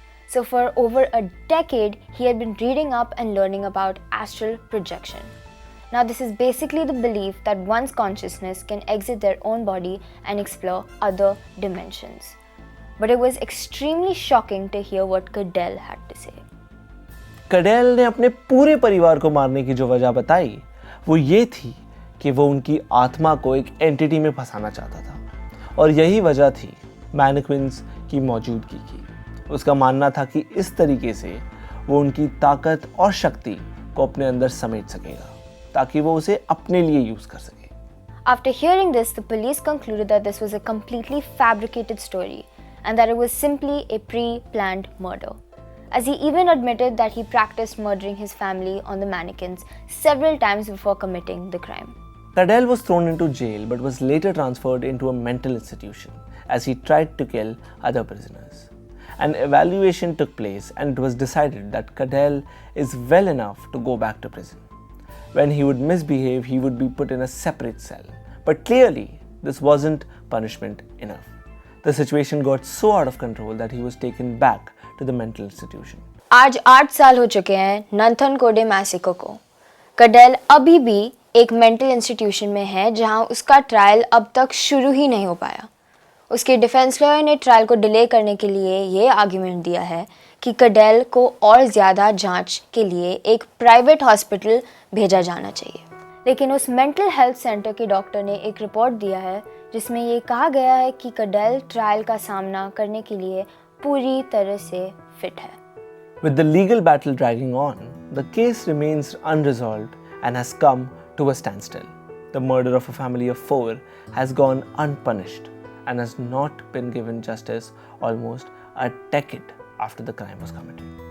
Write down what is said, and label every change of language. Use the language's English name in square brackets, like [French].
[English] So for over a decade, he had been reading up and learning about astral projection. Now this is basically the belief that one's consciousness can exit their own body and explore other dimensions. But it was extremely shocking to hear what Cadell had to say. [Hindi] Kadel ने अपने पूरे परिवार को मारने की जो वजह बताई वो ये थी कि वो उनकी आत्मा को एक एंटिटी में फंसाना चाहता था और यही वजह थी मैनिक्विन्स की मौजूदगी की। उसका मानना था कि इस तरीके से वो उनकी ताकत और शक्ति को अपने अंदर समेट सकेगा ताकि वो उसे अपने लिए यूज कर सके। [English] After hearing this, the police concluded that this was a completely fabricated story and that it was simply a pre-planned murder, as he even admitted that he practiced murdering his family on the mannequins several times before committing the crime. Cadell was thrown into jail but was later transferred into a mental institution as he tried to kill other prisoners. An evaluation took place and it was decided that Cadell is well enough to go back to prison. When he would misbehave, he would be put in a separate cell. But clearly, this wasn't punishment enough. The situation got so out of control that he was taken back to the mental institution. [Hindi] आज 8 साल हो चुके हैं नंथनकोडे massacre को। कडेल अभी भी एक mental institution में है जहां उसका ट्रायल अब तक शुरू ही नहीं हो पाया। उसके डिफेंस लॉयर ने ट्रायल को डिले करने के लिए ये आर्ग्यूमेंट दिया है कि कडेल को और ज़्यादा जांच के लिए एक प्राइवेट हॉस्पिटल भेजा जाना चाहिए। लेकिन उस मेंटल हेल्थ सेंटर के डॉक्टर ने एक रिपोर्ट दिया है जिसमें ये कहा गया है कि कडेल ट्रायल का सामना करने के लिए पूरी तरह से फिट है। [English] With the legal battle dragging on, the case remains unresolved and has come to a standstill. The murder of a family of 4 has gone unpunished and has not been given justice almost a decade after the crime was committed.